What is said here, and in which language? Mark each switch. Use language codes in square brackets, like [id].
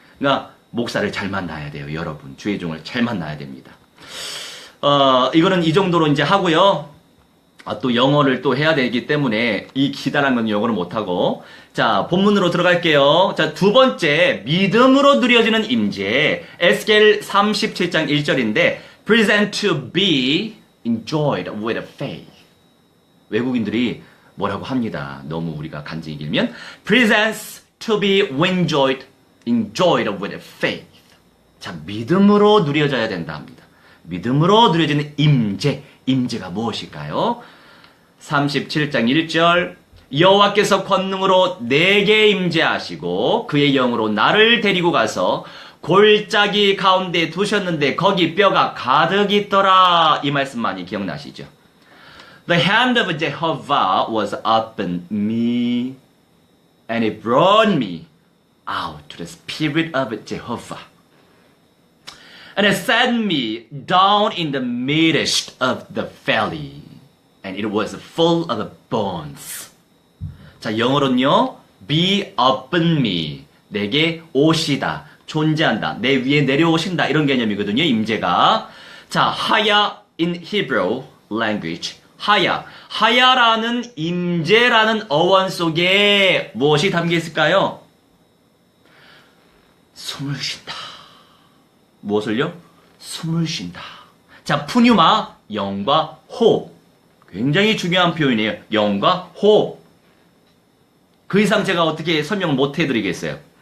[ko] 그러니까 목사를 잘 만나야 돼요. 여러분. 주의 종을 잘 만나야 됩니다. 이거는 이 정도로 이제 하고요. 또 영어를 또 해야 되기 때문에 이 기다란 건 영어를 못하고. 자, 본문으로 들어갈게요. 자, 두 번째, 믿음으로 누려지는 임재. 에스겔 37장 1절인데, [en] present to be enjoyed with faith. [ko] 외국인들이 뭐라고 합니다. 너무 우리가 간증이 길면. [en] presents to be enjoyed with faith. [ko] 자, 믿음으로 누려져야 된다 합니다. 믿음으로 누려지는 임재. 임재가 무엇일까요? 37장 1절 여호와께서 권능으로 내게 임재하시고 그의 영으로 나를 데리고 가서 골짜기 가운데 두셨는데 거기 뼈가 가득 있더라. 이 말씀 많이 기억나시죠? [en] The hand of Jehovah was upon me and it brought me out to the spirit of Jehovah. And it set me down in the midst of the valley. And it was full of bones. [ko] 자, 영어로는요. [en] be upon me. [ko] 내게 오시다. 존재한다. 내 위에 내려오신다. 이런 개념이거든요. 임재가. [en] 자, 하야 in Hebrew language. [ko] 하야. 하야라는 임재라는 어원 속에 무엇이 담겨 있을까요? 숨을 쉰다. 무엇을요? 숨을 쉰다. 자, 푸뉴마, 영과 호흡. 굉장히 중요한 표현이에요. 영과 호흡. 그 이상 제가 어떻게 설명을 못 해드리겠어요.